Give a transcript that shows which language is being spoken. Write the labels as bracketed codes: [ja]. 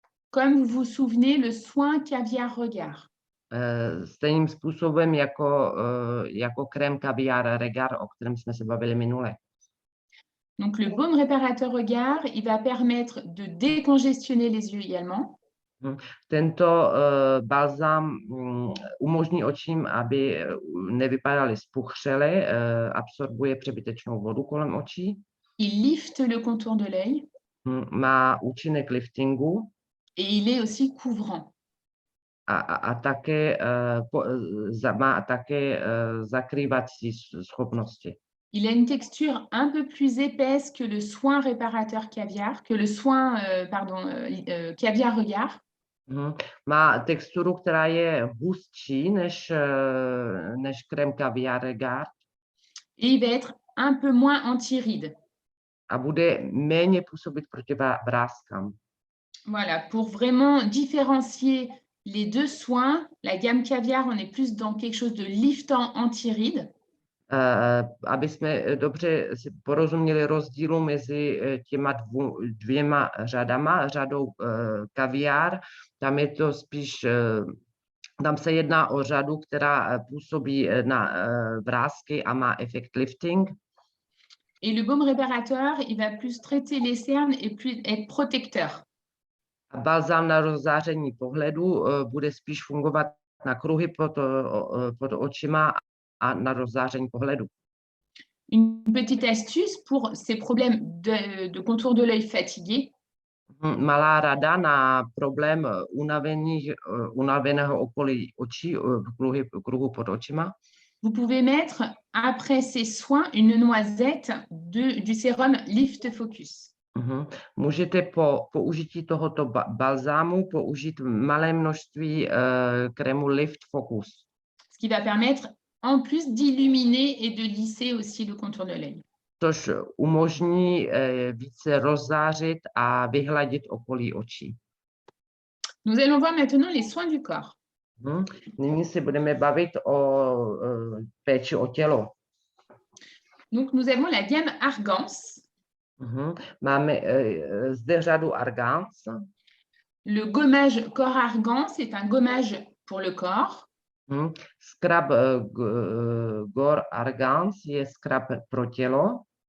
[fr] Comme vous vous souvenez, le soin caviar regard. [cs] Stejným způsobem jako krém caviar regard, o kterém jsme se bavili minule. [fr] Donc, le baume réparateur regard, il va permettre de décongestionner les yeux également. [cs] Tento balzám umožní očím, aby nevypadaly spuchřele, absorbuje přebytečnou vodu kolem očí. [fr] Il lifte le contour de l'œil. [cs] Má účinek liftingu. [fr] Et il est aussi couvrant. [cs] A také má také zakrývací schopnosti. [fr] Il a une texture un peu plus épaisse que le soin réparateur caviar, que le soin caviar regard. [cs] Má texturu, která je hustší než krém caviar regard. [fr] Et il va être un peu moins anti-rides. [cs] A bude méně působit proti vráskám. [fr] Voilà, pour vraiment différencier les deux soins, la gamme caviar, on est plus dans quelque chose de liftant anti-rides. [cs] Aby jsme dobře si porozuměli rozdílu mezi těma dvěma řadama, řadou kaviár, tam je to spíš, tam se jedná o řadu, která působí na vrásky a má efekt lifting. [fr] Et le baume réparateur, il va plus traiter les cernes et plus être protecteur. [cs] A balzám na rozzáření pohledu bude spíš fungovat na kruhy pod očima a na rozzáření pohledu. [fr] Une petite astuce pour ces problèmes de contour de l'œil fatigué. [cs] Malá rada na problém unaveného okolí očí, kruhu pod očima. [fr] Vous pouvez mettre après ces soins une noisette du sérum Lift Focus. [cs] Můžete po použití tohoto balzámu použít malé množství krému Lift Focus, [fr] ce qui va permettre en plus d'illuminer et de lisser aussi le contour de l'œil. [cs] což umožní více rozzářit a vyhladit okolí očí. [fr] Nous allons voir maintenant les soins du corps. [cs] Nyní se budeme bavit o péči o tělo. [fr] Donc, nous avons la gamme Argance, [cs] Máme zde řadu Argance. [fr] le gommage corps Argance est un gommage pour le corps. [cs] Scrub Gore Argance je scrub pro tělo,